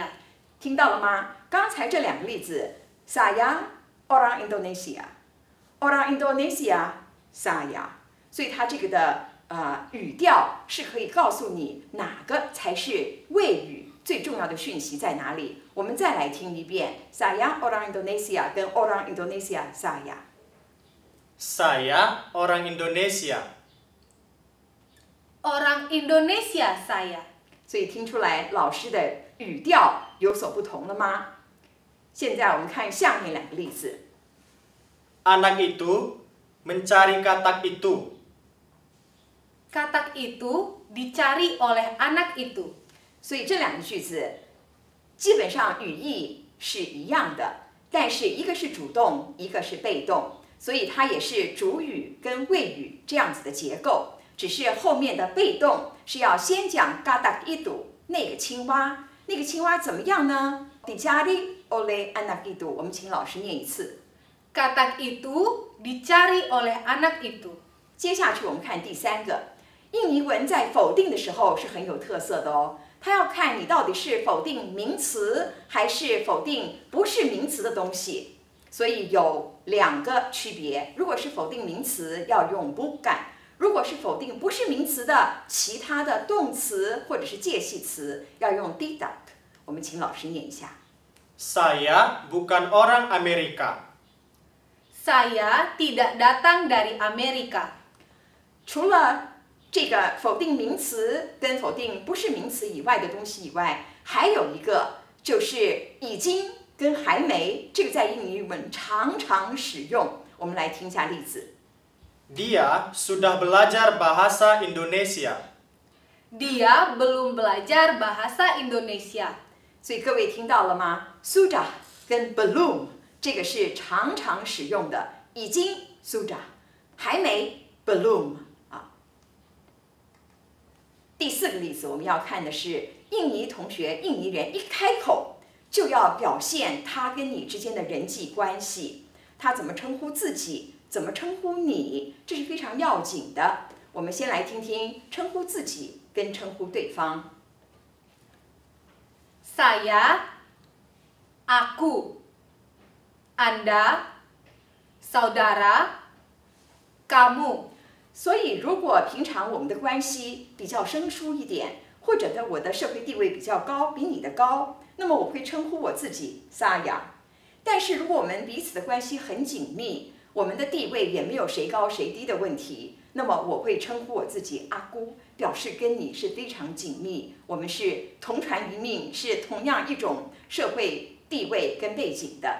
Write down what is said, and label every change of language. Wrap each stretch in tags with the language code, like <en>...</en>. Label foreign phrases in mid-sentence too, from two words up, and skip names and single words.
<zh>听到了吗？刚才这2个例子 ，</zh> <id>saya orang Indonesia， orang Indonesia saya，</id> <zh>所以它这个的语调是可以告诉你哪个才是谓语最重要的讯息在哪里。我们再来听一遍 ，</zh> <id>saya orang Indonesia</id> <zh>跟</zh> <id>orang Indonesia saya。</id> <zh>Saya</zh> <id>orang Indonesia。Orang Indonesia saya。</id> <zh>所以听出来老师的语调有所不同了吗？现在我们看下面2个例子。</zh> <id>Anak itu mencari katak itu。Katak itu dicari oleh anak itu。</id> <zh>所以这2个句子基本上语义是一样的，但是一个是主动，一个是被动，所以它也是主语跟谓语这样子的结构。只是后面的被动是要先讲</zh> <id>katak itu</id> <zh>那个青蛙，那个青蛙怎么样呢？</zh> <id>Dicari oleh anak itu，</id> <zh>我们请老师念一次。</zh> <id>Katak itu dicari oleh anak itu。</id> <zh>接下去我们看第3个，印尼文在否定的时候是很有特色的哦。它要看你到底是否定名词还是否定不是名词的东西，所以有2个区别。如果是否定名词，要用 bukan。如果是否定不是名词的其他的动词或者是介系词，要用 tidak。我们请老师念一下。</zh> <id>Saya bukan orang Amerika。Saya tidak datang dari Amerika。</id> <zh>除了这个否定名词跟否定不是名词以外的东西以外，还有一个就是已经跟还没，这个在印尼文常常使用。我们来听一下例子。</zh> <id>Dia sudah belajar bahasa Indonesia。 Dia belum belajar bahasa Indonesia。</id> <zh>所以各位听到了吗 ？Sudah 跟 belum 这个是常常使用的，已经 sudah， 还没 belum 啊。第4个例子我们要看的是印尼同学、印尼人一开口就要表现他跟你之间的人际关系，他怎么称呼自己，怎么称呼你，这是非常要紧的。我们先来听听称呼自己跟称呼对方。</zh> <id>Saya, aku, Anda, saudara, kamu。</id> <zh>所以，如果平常我们的关系比较生疏一点，或者呢我的社会地位比较高，比你的高，那么我会称呼我自己 Saya。但是，如果我们彼此的关系很紧密，我们的地位也没有谁高谁低的问题，那么我会称呼我自己阿姑，表示跟你是非常紧密，我们是同船一命，是同样一种社会地位跟背景的。</zh>